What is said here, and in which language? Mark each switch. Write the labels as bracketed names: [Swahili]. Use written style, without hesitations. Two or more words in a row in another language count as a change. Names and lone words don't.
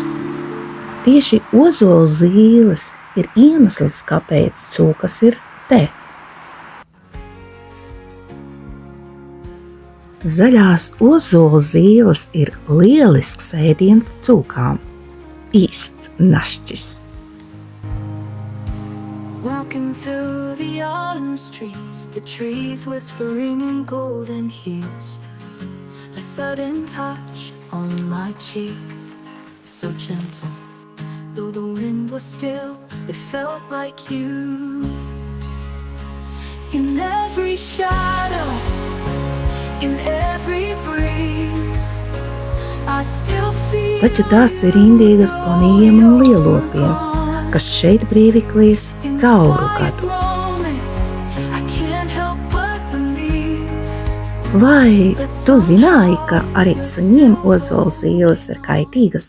[Latvian] Tieši ozola zīles ir iemesls, kāpēc cūkas ir te. Zaļās ozola zīles ir lielisks ēdiens cūkām. Īsts našķis. [English] Walking through the autumn streets, the trees whispering in golden hues. A sudden touch on my cheek, so gentle. Though the wind was still, it felt like you. In every shadow, in every breeze, I still feel. [Latvian] Taču tās ir indīgas ponijiem un lielopiem, kas šeit brīvi klīst cauru gadu. Vai tu zināji, ka arī suņiem ozola zīles ir kaitīgas?